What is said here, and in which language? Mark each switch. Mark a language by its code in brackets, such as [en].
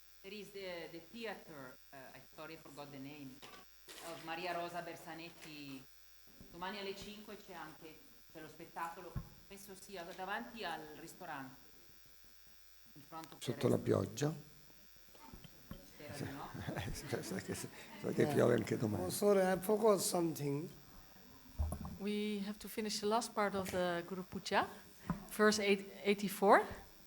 [en] There is the theater, sorry I forgot the name, of Maria Rosa Bersanetti. [it] Domani alle 5 c'è lo spettacolo, penso sia davanti al ristorante. Sotto la pioggia? Spero di no. Sa che piove anche domani. [en] Oh, sorry, I forgot something. We have to finish the last part of the Guru Puja, verse 84.